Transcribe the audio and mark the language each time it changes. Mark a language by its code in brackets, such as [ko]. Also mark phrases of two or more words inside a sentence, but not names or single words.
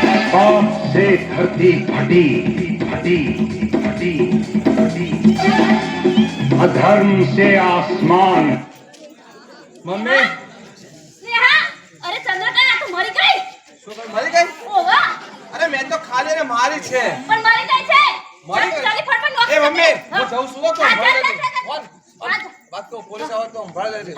[hi] पाप से धरती फटी फटी फटी फटी, अधर्म से आसमान। [gu] મમ્મી સ્નેહા, અરે ચંદ્રકાંત, આ તો મરી ગઈ. શું કઈ મરી ગઈ? ઓવા, અરે મેં તો ખાલી એને મારી છે. પણ મરી ગઈ છે. મરી ગઈ? ચાલી ફટફટ નોકરી એ મમ્મી કરજે. હું જઉં છું તો હા, સંભાળ જા, લેજે. જા, જા, ઓન, ઓન. જા. વાત કહું પોલીસ આવે તો સંભાળ લેજે.